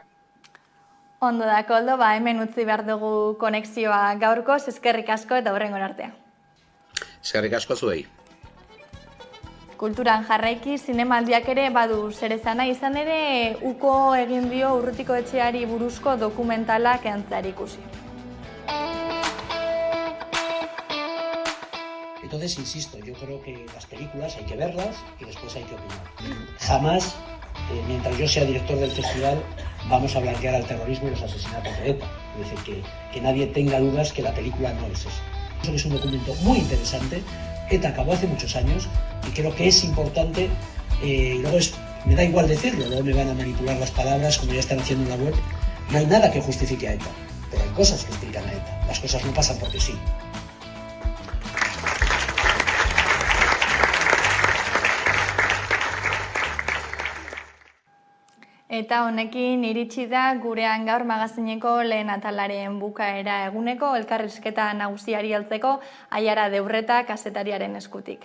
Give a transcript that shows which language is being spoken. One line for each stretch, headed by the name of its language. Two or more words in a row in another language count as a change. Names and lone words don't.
Basque: Ondo da, Koldo, hemen utzi behar dugu konexioa gaurkoz, eskerrik asko eta hurrengo artea. Eskerrik asko zuei. Kulturan jarraiki, zinemaldiak ere badu zerezana izan ere uko egin dio Urrutiko etxeari buruzko dokumentalak eantzeari ikusi.
Spanish: Entonces, insisto, yo creo que las películas hay que verlas y después hay que opinar. Jamás, mientras yo sea director del festival, vamos a blanquear al terrorismo y los asesinatos de ETA. Es decir, que nadie tenga dudas que la película no es eso. Eso es un documento muy interesante. ETA acabó hace muchos años y creo que es importante, y luego me da igual decirlo, luego me van a manipular las palabras como ya están haciendo en la web. No hay nada que justifique a ETA, pero hay cosas que explican a ETA. Las cosas no pasan porque sí.
Basque: Eta honekin iritsi da gurean gaur magazineko lehen atalaren bukaera eguneko elkarrizketa nagusiari heltzeko Aiara Deurreta kazetariaren eskutik.